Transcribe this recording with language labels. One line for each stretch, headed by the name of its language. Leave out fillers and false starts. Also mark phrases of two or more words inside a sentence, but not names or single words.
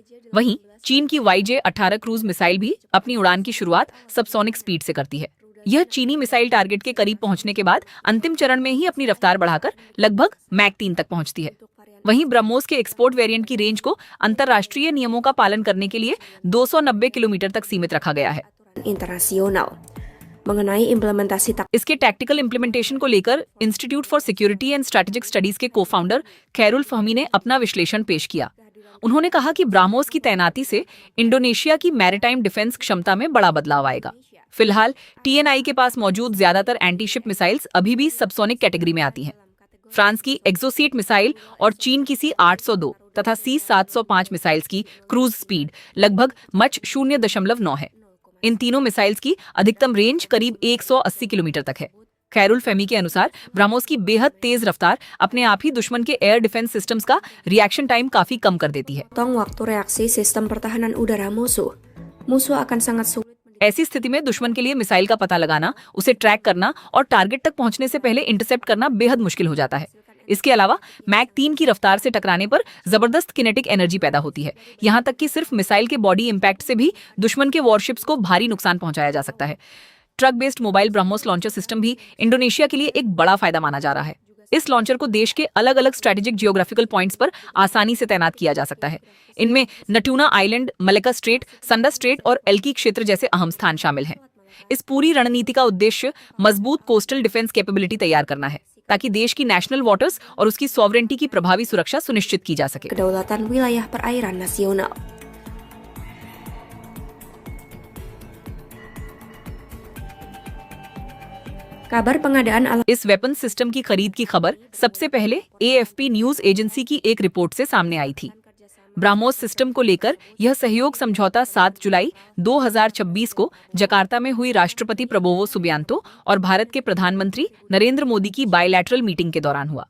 Hindi: वहीं चीन की YJ-18
English: cruise missile
Hindi: भी अपनी उड़ान की शुरुआत
English: subsonic speed
Hindi: से करती है। यह चीनी मिसाइल टारगेट के करीब पहुंचने के बाद अंतिम चरण में ही अपनी रफ्तार बढ़ाकर लगभग मैक 3 तक पहुंचती है। वहीं ब्रह्मोस के
English: export variant
Hindi: की रेंज को अंतर्राष्ट्रीय नियमों का पालन करने के लिए 290 किलोमीटर तक सीमित रखा गया है।
Indonesian: internasional. Mengenai implementasi
Hindi: इसके
English: tactical implementation
Hindi: को लेकर इंस्टीट्यूट फॉर सिक्योरिटी एंड स्ट्रेटेजिक स्टडीज के को-फाउंडर खैरुल फहमी ने अपना विश्लेषण पेश किया। उन्होंने कहा कि ब्रह्मोस की तैनाती से इंडोनेशिया की
English: maritime defence
Hindi: क्षमता में बड़ा बदलाव आएगा। फिलहाल TNI के पास मौजूद ज्यादातर
English: antiship missiles
Hindi: अभी भी
English: subsonic category
Hindi: में आती हैं। फ्रांस की एक्सोसीट मिसाइल और चीन की C-802 तथा C-705 मिसाइल्स की
English: cruise speed
Hindi: लगभग मच 0.9 है। इन तीनों मिसाइल्स की अधिकतम रेंज करीब 180 किलोमीटर तक है। खैरुल फहमी के अनुसार ब्रह्मोस की बेहद तेज रफ्तार अपने आप ही दुश्मन के
English: air defence systems
Hindi: का
English: reaction time
Hindi: काफी कम कर देती है।
Indonesian: potong waktu reaksi sistem pertahanan udara musuh. Musuh akan sangat sulit
Hindi: ऐसी स्थिति में दुश्मन के लिए मिसाइल का पता लगाना, उसे ट्रैक करना और टारगेट तक पहुंचने से पहले इंटरसेप्ट करना बेहद मुश्किल हो जाता है। इसके अलावा मैक 3 की रफ्तार से टकराने पर जबरदस्त
English: kinetic energy
Hindi: पैदा होती है। यहाँ तक कि सिर्फ मिसाइल के
English: body impact
Hindi: से भी दुश्मन के वॉरशिप्स को भारी नुकसान पहुंचाया जा सकता है।
English: truck based mobile BrahMos launcher system
Hindi: भी इंडोनेशिया के लिए एक बड़ा फायदा माना जा रहा है। इस लॉन्चर को देश के अलग अलग
English: strategic geographical points
Hindi: पर आसानी से तैनात किया जा सकता है। इनमें नटूना आइलैंड, मलक्का स्ट्रेट, संडा स्ट्रेट और एल्की क्षेत्र जैसे अहम स्थान शामिल हैं। इस पूरी रणनीति का उद्देश्य मजबूत
English: coastal defence capability
Hindi: तैयार करना है, ताकि देश की
English: national waters
Hindi: और उसकी सॉवरेंटी की प्रभावी सुरक्षा सुनिश्चित की जा सके।
Indonesian: kedaulatan wilayah perairan nasional. Kabar pengadaan alat
Hindi: इस
English: weapon system
Hindi: की खरीद की खबर सबसे पहले AFP
English: news agency
Hindi: की एक रिपोर्ट से सामने आई थी। ब्रह्मोस सिस्टम को लेकर यह सहयोग समझौता 7 जुलाई 2026 को जकार्ता में हुई राष्ट्रपति प्रबोवो सुबियांतो और भारत के प्रधानमंत्री नरेंद्र मोदी की
English: bilateral meeting
Hindi: के दौरान हुआ।